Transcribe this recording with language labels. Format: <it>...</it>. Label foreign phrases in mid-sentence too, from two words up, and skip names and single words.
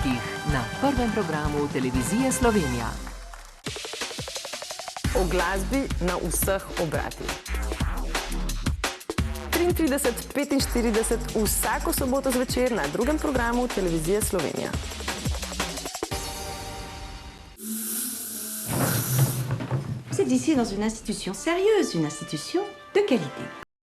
<sl>na prvem programu Televizije Slovenija. O glasbi na vseh obratih. 33:45 vsako soboto zvečer na drugem programu Televizije Slovenija.</sl> <fr>Vous êtes ici dans une institution sérieuse, une institution de qualité.</fr>